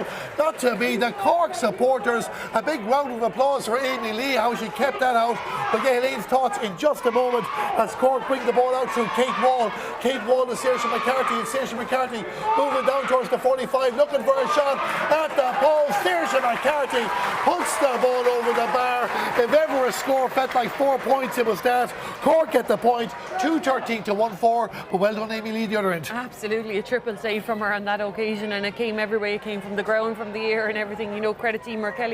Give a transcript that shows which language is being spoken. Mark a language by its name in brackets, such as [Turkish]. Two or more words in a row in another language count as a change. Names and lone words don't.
[English] Not to be. The Cork supporters, a big round of applause for Amy Lee, how she kept that out. We'll get Elaine's thoughts in just a moment as Cork bring the ball out through Kate Wall. Kate Wall to Saoirse McCarthy, and Saoirse McCarthy moving down towards the 45, looking for a shot at the post. Saoirse McCarthy puts the ball over the bar. If ever a score felt like 4 points, it was that. Cork get the point, 2-13 to 1-4, but well done Amy Lee the other end. Absolutely, a triple save from her on that occasion, and it came every way. It came from the ground, from the air and everything. Credit to Emer Kelly.